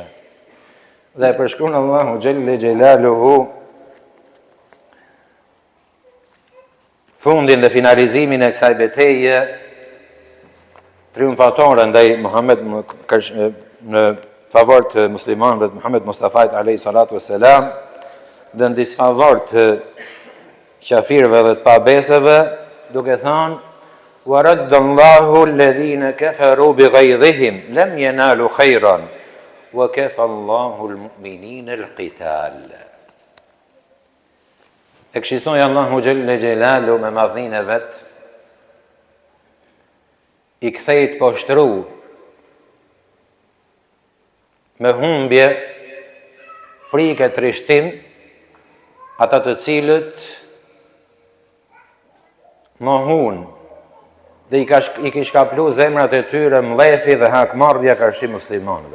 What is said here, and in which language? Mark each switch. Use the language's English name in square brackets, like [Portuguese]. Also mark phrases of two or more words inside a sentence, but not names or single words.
[Albanian] Dhe përshkruan Allahu [Arabic] جل جلاله [Albanian] fundin dhe finalizimin e kësaj betejë triumfatore ndaj Muhammed në favor të muslimanëve të Muhammed Mustafait [Arabic] عليه الصلاة والسلام [Albanian] dhe në disfavor të qafirëve dhe të pabesëve, duke thënë [Arabic] وَرَدَّ اللَّهُ الَّذِينَ كَفَرُوا بِغَيْظِهِمْ لَمْ يَنَالُوا خَيْرًا وَكَفَى اللَّهُ الْمُؤْمِنِينَ الْقِتَالَ. [Albanian] E këshillsoi Allahu [Arabic] جل جلاله [Albanian] me madhninë e vet, i kthej të poshtru me humbje, frikë, trishtim, ata të cilët mohun dhe i kish kaplu zemrat e tyre mlefi dhe hakmarrja karshi muslimanëve.